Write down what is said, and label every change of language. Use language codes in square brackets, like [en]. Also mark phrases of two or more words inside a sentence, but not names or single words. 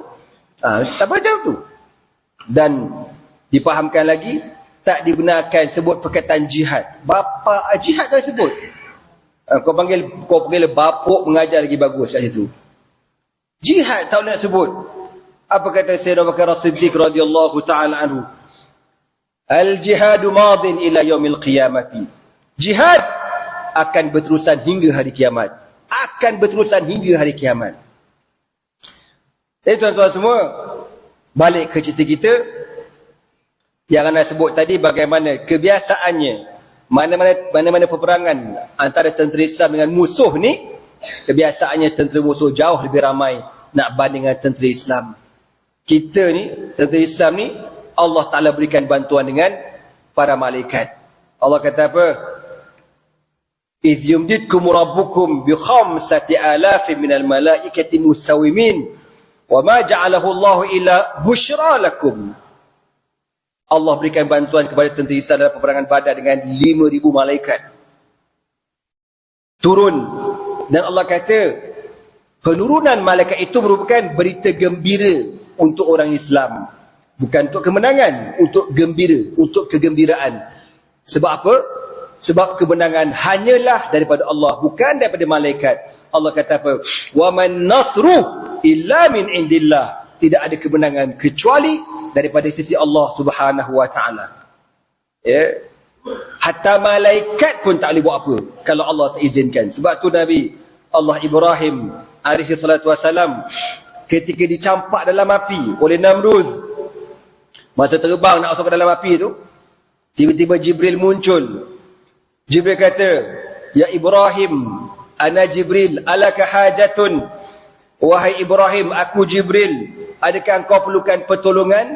[ms] Tak macam tu. Dan dipahamkan lagi, tak dibenarkan sebut perkataan jihad. Bapa jihad tak sebut. Kau panggil bapuk mengajar lagi bagus kat situ. Jihad tak nak sebut. Apa kata Sayyidina Abu Bakar As-Siddiq [ar] رضي الله تعالى عنه? الجهاد ماض إلى يوم القيامة. [ms] Jihad akan berterusan hingga hari kiamat. Akan berterusan hingga hari kiamat. Jadi tuan-tuan semua, balik ke cerita kita yang anda sebut tadi, bagaimana kebiasaannya mana-mana peperangan antara tentera Islam dengan musuh ni, kebiasaannya tentera musuh jauh lebih ramai nak banding dengan tentera Islam. Kita ni, tentera Islam ni, Allah Ta'ala berikan bantuan dengan para malaikat. Allah kata apa? [ar] إذ يمددكم ربكم ب5,000 من الملائكة مسومين وما جعله الله إلا بشرى لكم. [ms] Allah berikan bantuan kepada tentera Israel dalam peperangan Badar dengan 5,000 malaikat turun, dan Allah kata penurunan malaikat itu merupakan berita gembira untuk orang Islam, bukan untuk kemenangan, untuk gembira, untuk kegembiraan. Sebab apa? Sebab kemenangan hanyalah daripada Allah, bukan daripada malaikat. Allah kata apa? [ar] وما النصر إلا من عند الله. [ms] Tidak ada kemenangan kecuali daripada sisi Allah [ar] سبحانه وتعالى. [ms] Ya. Hatta malaikat pun tak boleh buat apa kalau Allah tak izinkan. Sebab tu Nabi Allah Ibrahim [ar] عليه الصلاة والسلام [ms] ketika dicampak dalam api oleh Namrud, masa terbang nak masuk ke dalam api tu, tiba-tiba Jibril muncul. Jibril kata, [ar] "يا إبراهيم، أنا جبريل، ألك حاجة?" [ms] Wahai Ibrahim, aku Jibril, adakah engkau perlukan pertolongan?